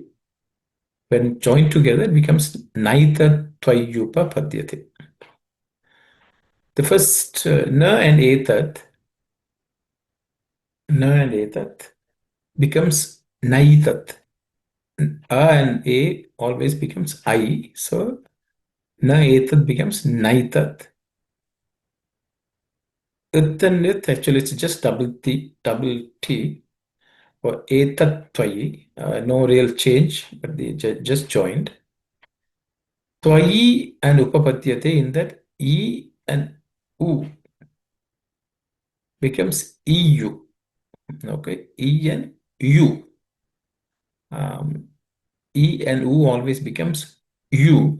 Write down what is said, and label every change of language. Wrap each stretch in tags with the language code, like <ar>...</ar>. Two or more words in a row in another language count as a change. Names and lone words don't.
<en>When joined together, it becomes</en> <sa>नैत त्वय्युपपद्यते.</sa> <en>The first na and etat becomes naitat. A and a always becomes I. So</en> <sa>न एतत्</sa> <en>becomes naitat. It and it actually it's just double T or</en> <sa>एतत् त्वयि.</sa> <en>No real change, but they just joined. Twayi and upapadyate in that E and U becomes EU. Okay, E and U. E and U always becomes U.</en>